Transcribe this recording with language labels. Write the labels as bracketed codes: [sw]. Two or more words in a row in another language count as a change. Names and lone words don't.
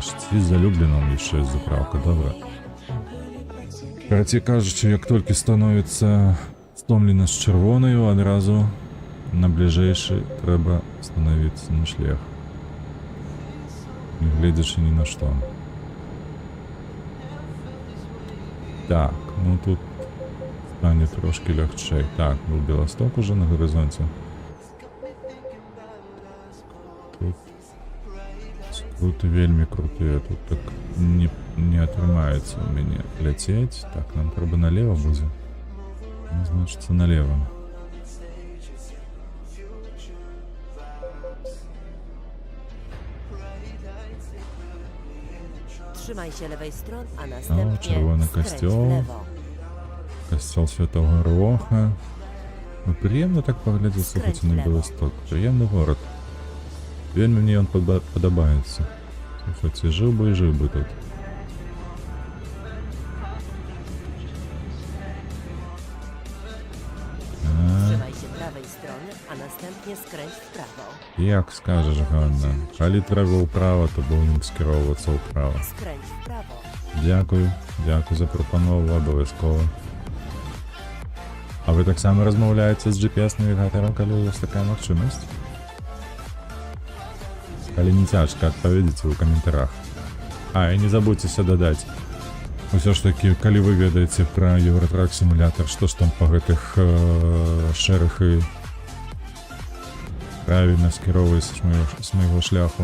[uk] І за Любліном ще є заправка, добре. Короче кажучи, як тільки становиться стомленість червоною, одразу на ближайший треба становитися на шлях. Не глядячи ні на що. Так, ну тут стане трошки легче. Так, був Белосток уже на горизонті. [be] Вельмі крутыя, тут так не атрымаецца у мяне ляцець. Так, нам трэба налево будзе. Ну, значыцца налево. [pl] Trzymaj się lewej strony, a następnie czerwony skręć kościół. w lewo. [be] Касцёл Святого Роха. Ну, прыемна так паглядзець, слухайце, на Беласток. Прыемны горад. Вельмі мне ён падабаецца. Слухайце, жыў бы і жыў бы тут. [pl] Trzymaj się prawej strony, a następnie skręć w prawo. [be] Як скажаш, Ганна. Калі трэба ўправа, то будем скіроўвацца ўправа. [pl] Skręć w prawo. [be] Дзякуй за прапанову, абавязкова. А вы таксама размаўляеце з GPS-навігатарам, калі у вас такая магчымасць? Калі не цяжка, адпаведзіце ў каментарах. А, і не забудзьцеся дадаць. Усё ж такі, калі вы ведаеце пра Евротрак сімулятар, што ж там па гэтых шэрых і правільна скіроўваецца з майго шляху.